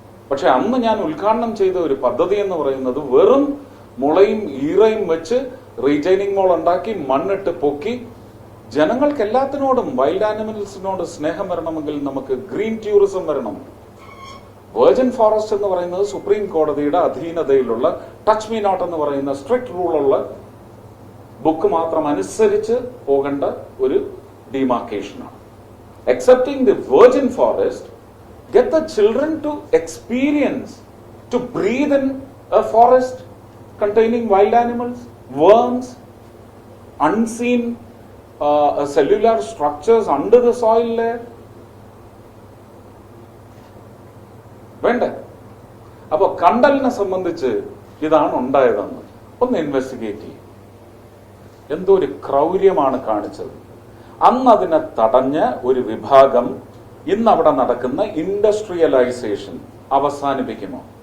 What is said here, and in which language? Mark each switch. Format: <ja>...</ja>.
<ml>പക്ഷെ അന്ന് ഞാൻ ഉദ്ഘാടനം ചെയ്ത ഒരു പദ്ധതി എന്ന് പറയുന്നത് വെറും മുളയും ഈറയും വെച്ച് റീറ്റെയിനിങ് വാൾ ഉണ്ടാക്കി മണ്ണിട്ട് പൊക്കി, ജനങ്ങൾക്ക് എല്ലാത്തിനോടും വൈൽഡ് ആനിമൽസിനോട് സ്നേഹം വരണമെങ്കിൽ നമുക്ക് ഗ്രീൻ ടൂറിസം വരണം. വെർജിൻ ഫോറസ്റ്റ് എന്ന് പറയുന്നത് സുപ്രീം കോടതിയുടെ അധീനതയിലുള്ള ടച്ച് മീ നോട്ട് എന്ന് പറയുന്ന സ്ട്രിക്റ്റ് റൂളുള്ള ബുക്ക് മാത്രം അനുസരിച്ച് പോകേണ്ട ഒരു ഡിമാർക്കേഷനാണ്.</ml> <en>Accepting the virgin forest, get the children to experience, to breathe in a forest containing wild animals, worms, unseen cellular structures under the soil layer.</en> <ml>വേണ്ട. അപ്പൊ കണ്ടലിനെ സംബന്ധിച്ച് ഇതാണ് ഉണ്ടായതെന്ന് ഒന്ന് ഇൻവെസ്റ്റിഗേറ്റ് ചെയ്യും. എന്തോ ഒരു ക്രൗര്യമാണ് കാണിച്ചത്. അന്ന് അതിനെ തടഞ്ഞ ഒരു വിഭാഗം ഇന്ന് അവിടെ നടക്കുന്ന ഇൻഡസ്ട്രിയലൈസേഷൻ അവസാനിപ്പിക്കുമോ?</ml>